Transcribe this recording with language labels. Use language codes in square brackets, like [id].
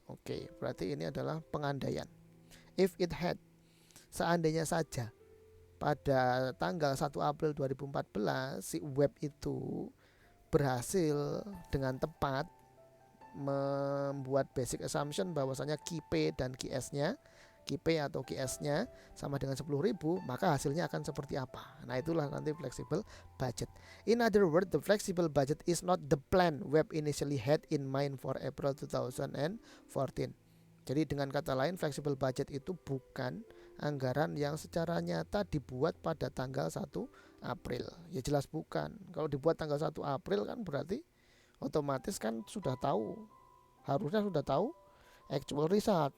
[id] Oke, berarti ini adalah pengandaian. [en] If it had, [id] seandainya saja pada tanggal 1 April 2014 si web itu berhasil dengan tepat membuat [en] basic assumption [id] bahwasanya key P dan key S-nya, key P atau key S-nya sama dengan 10.000, maka hasilnya akan seperti apa. Nah, itulah nanti flexible budget. [en] In other words, the flexible budget is not the plan web initially had in mind for April 2014. [id] Jadi dengan kata lain, flexible budget itu bukan anggaran yang secara nyata dibuat pada tanggal 1 April. Ya jelas bukan. Kalau dibuat tanggal 1 April kan berarti otomatis kan sudah tahu, harusnya sudah tahu actual result.